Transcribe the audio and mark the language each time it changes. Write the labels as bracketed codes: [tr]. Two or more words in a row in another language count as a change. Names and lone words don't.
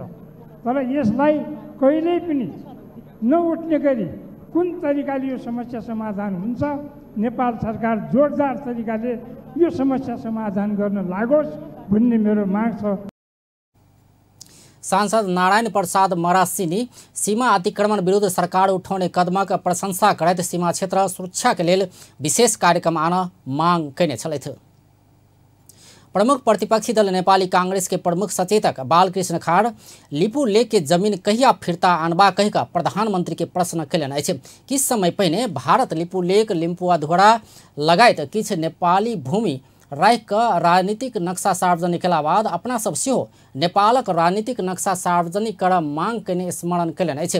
[ne] तर यसलाई कहिल्यै पनि नउठ्ने गरी कुन तरिकाले यो समस्या समाधान हुन्छ, नेपाल सरकार जोरदार तरिकाले यो समस्या समाधान गर्न लागोस् भन्ने मेरो माग छ। [mai] सांसद नारायण प्रसाद मरासिनी सीमा अतिक्रमण विरुद्ध सरकार उठाउने कदमक प्रशंसा करैत सीमा क्षेत्र सुरक्षा के लेल विशेष कार्यक्रम आन मांग कयने छलथि। प्रमुख प्रतिपक्षी दल नेपाली कांग्रेस के प्रमुख सचेतक बालकृष्ण खाड़ लिपू लेक के जमीन कहिया फिर्ता आनबा कहिका प्रधानमंत्री के प्रश्न कयलनि अछि। किछ समय पहिने भारत लिपू लेक, लिम्पुवाधुरा लगायत किछ नेपाली भूमि राखि कऽ राजनीतिक नक्शा सार्वजनिक कयला बाद अपना सब सेहो नेपालक राजनीतिक नक्शा सार्वजनिक करब मांग कयने स्मरण कयलनि अछि।